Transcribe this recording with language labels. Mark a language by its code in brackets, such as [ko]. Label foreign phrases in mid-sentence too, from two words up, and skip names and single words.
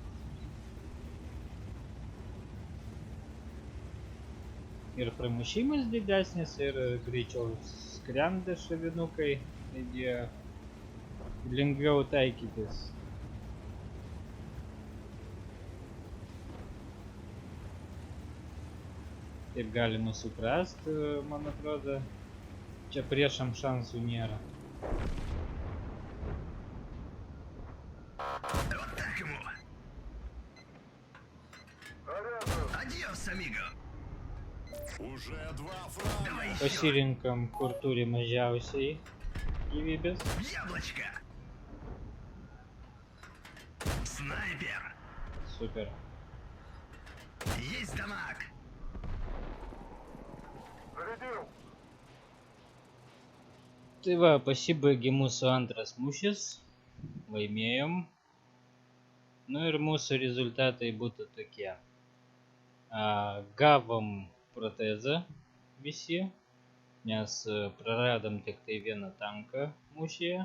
[lt] Ir pramušimas didesnis, ir greičiau skrenda šavinukai, taigi lengviau taikytis. Taip galima suprast, man atrodo, čia priešam šansų nėra. [ru] Вот так ему. [es] Adiós, amigo. [ru] Уже два фрага. Давай еще. [lt] Pasirinkam, kur turi mažiausiai gyvybės. [ru] Яблочко. Снайпер. [lt] Super. [ru] Есть дамаг. [lt] Tai va, pasibaigė mūsų antras mūšis. Laimėjom. Nu ir mūsų rezultatai būtų tokie. Gavom protezą visi, nes praradom tik tai vieną tanką mūšyje.